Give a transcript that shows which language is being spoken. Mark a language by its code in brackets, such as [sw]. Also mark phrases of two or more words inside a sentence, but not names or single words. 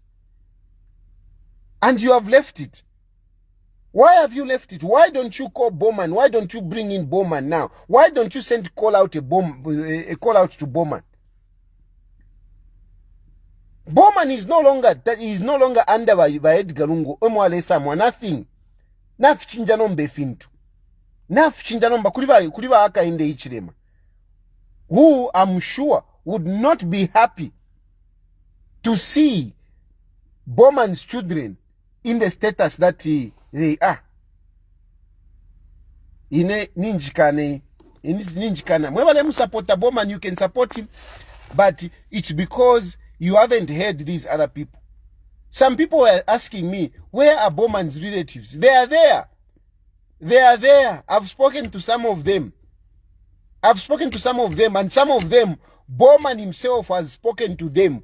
[en] And you have left it. Why have you left it? Why don't you call Bowman? Why don't you bring in Bowman now? Why don't you send a call out to Bowman? Bowman is no longer under by Edgar Lungu. Nothing. [bem] Nafichinja nombe fintu. Nafichinja nomba kuliba aka inde ichirema. [en] Who I'm sure would not be happy to see Bowman's children in the status that they are. [bem] Ine ninjikane. Mwebale mu [en] support Bowman, you can support him, but it's because you haven't heard these other people. Some people were asking me, where are Bowman's relatives? They are there. I've spoken to some of them. And some of them, Bowman himself has spoken to them.